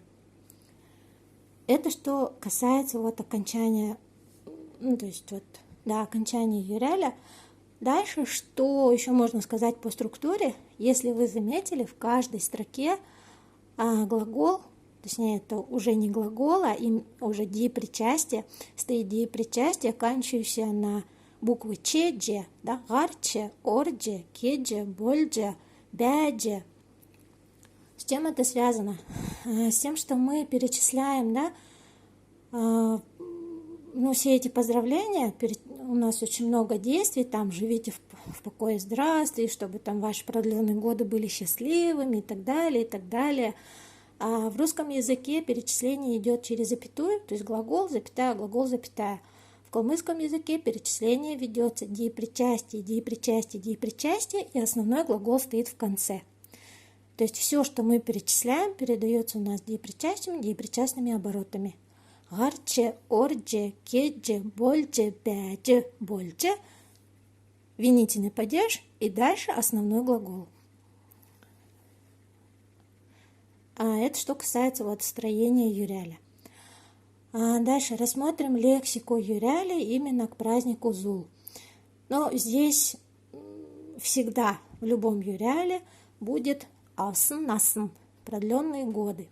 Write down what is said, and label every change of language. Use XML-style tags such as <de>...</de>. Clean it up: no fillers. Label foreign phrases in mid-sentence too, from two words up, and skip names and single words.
<ru>Это что касается вот окончания, то есть вот, да, окончания юреля. Дальше, что еще можно сказать по структуре? Если вы заметили, в каждой строке глагол, точнее, это уже не глагол, а уже деепричастие, стоит деепричастие, оканчивающееся на буквы че, дже, да, гарче, ордже, кедже, больдже, бядже. С чем это связано? С тем, что мы перечисляем, да, все эти поздравления, у нас очень много действий, там живите в покое и здравствии, чтобы там ваши продленные годы были счастливыми и так далее, и так далее. А в русском языке перечисление идет через запятую, то есть глагол, запятая, глагол, запятая. В калмыцком языке перечисление ведется деепричастие, деепричастие, деепричастие, и основной глагол стоит в конце. То есть все, что мы перечисляем, передается у нас деепричастиями, деепричастными оборотами. Гарче, ордже, кедже, больдже, бядже, больдже. Винительный падеж и дальше основной глагол. Это что касается вот строения юреля. Дальше рассмотрим лексику юреля именно к празднику Зул. Но здесь всегда в любом юряле будет</ru> <xal>алсын насн,</xal> <ru>продленные годы.</ru>